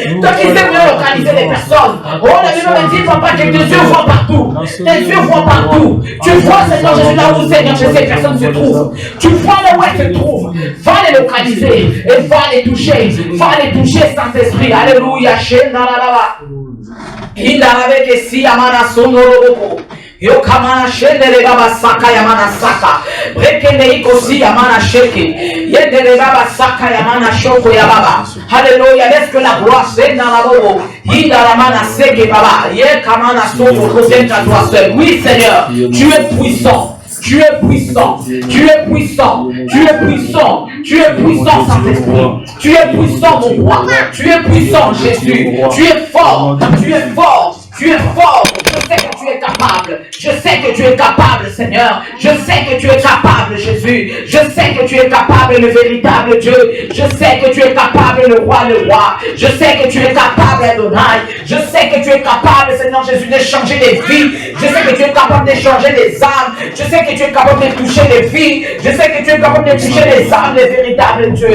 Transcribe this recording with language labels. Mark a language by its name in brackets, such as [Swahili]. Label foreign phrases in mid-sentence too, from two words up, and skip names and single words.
[French] Toi qui sais bien localiser les personnes. Oh, la Bible me dit, papa, que tes yeux voient partout. Tes yeux voient partout. Tu vois, Seigneur Jésus, là où Seigneur Jésus, ces personnes se trouvent. Tu vois là où elles se trouvent. Va les localiser et va les toucher. Va les toucher, Saint-Esprit. Alléluia. Yokamana shendele baba saka yamana saka brekende ikosi yamana sheke yendele baba saka yamana shoko ya baba. Alléluia. Laisse que la gloire soit dans la bobo yinda la mana seke baba yekamana soko revienne à toi seul. Oui Seigneur, tu es puissant. Tu es puissant, tu es puissant, tu es puissant, tu es puissant, Saint-Esprit. Tu es puissant, mon roi. Tu es puissant, Jésus. Tu es fort, tu es fort. Tu es fort, je sais que tu es capable, je sais que tu es capable, Seigneur, je sais que tu es capable, Jésus, je sais que tu es capable, le véritable Dieu, je sais que tu es capable, le roi, je sais que tu es capable, Adonai, je sais que tu es capable, Seigneur Jésus, de changer des vies, je sais que tu es capable de changer des âmes, je sais que tu es capable de toucher des vies, je sais que tu es capable de toucher les âmes, les véritables dieux.